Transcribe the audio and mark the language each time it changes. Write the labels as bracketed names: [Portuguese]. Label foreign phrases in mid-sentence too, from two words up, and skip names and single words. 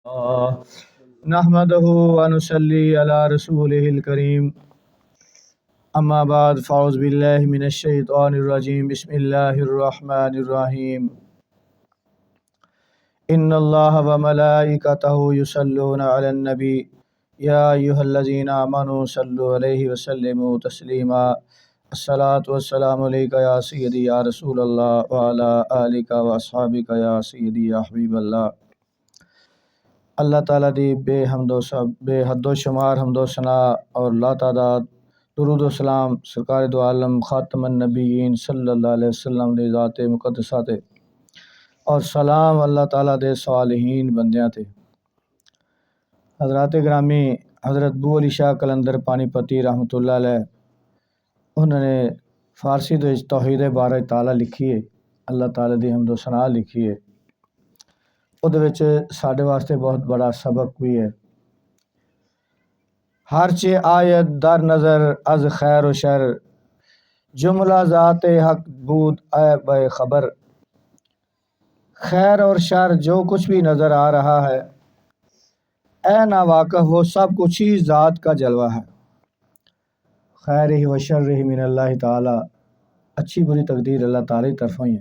[Arabic] نحمده ونصلي على رسوله الكريم اما بعد فاعوذ بالله من الشيطان الرجيم بسم الله الرحمن الرحيم ان الله وملائكته يصلون على النبي يا ايها الذين امنوا صلوا عليه وسلموا تسليما الصلاة والسلام عليك يا سيدي يا رسول الله وعلى آلك واصحابك يا سيدي يا حبيب الله۔ [Punjabi] اللہ تعالیٰ دی بے حد و شمار حمد و ثناء اور لا تعداد درود و سلام سرکار دو عالم خاتم النبیین [Arabic] صلی اللہ علیہ وسلم [Punjabi] دی ذات مقدسہ تے اور سلام اللہ تعالیٰ دے صالحین بندیاں تے۔ حضرات گرامی، حضرت بو علی شاہ قلندر پانی پتی [Arabic] رحمۃ اللہ علیہ [Punjabi] انہوں نے فارسی دے توحید بارہ تعالیٰ لکھی ہے، اللہ تعالیٰ دی حمد و ثناء لکھی ہے۔ ਉਹਦੇ ਵਿੱਚ ਸਾਡੇ ਵਾਸਤੇ ਬਹੁਤ ਬੜਾ ਸਬਕ ਵੀ ਹੈ۔ [Persian] ہر چہ آیت در نظر از خیر و شر، جملہ ذات حق بود اے بے خبر۔ [Urdu] خیر اور شر جو کچھ بھی نظر آ رہا ہے اے نا واقف، وہ سب کچھ ہی ذات کا جلوہ ہے۔ [Arabic] خیر ہی و شر ہی من اللہ تعالی، [Urdu] اچھی بری تقدیر اللہ تعالی کی طرفوں ہی ہے۔